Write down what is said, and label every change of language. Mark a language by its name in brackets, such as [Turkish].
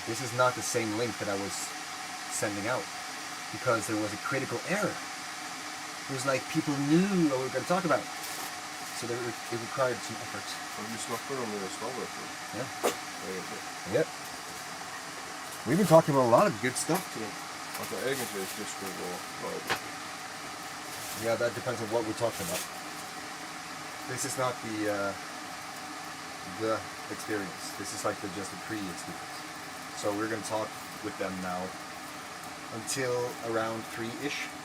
[English] This is not the same link that I was sending out, because there was a critical error. It was like people knew what we were going to talk about. So it required some effort. [Swedish] Har du snackat om det slaget? [English] Yeah. Yep. We've been talking about a lot of good stuff today. [Swedish] Alltså egentligen disco och live. [English] Yeah, that depends on what we're talking about. This is not the experience. This is like just a pre-experience. So we're going to talk with them now until around 3-ish.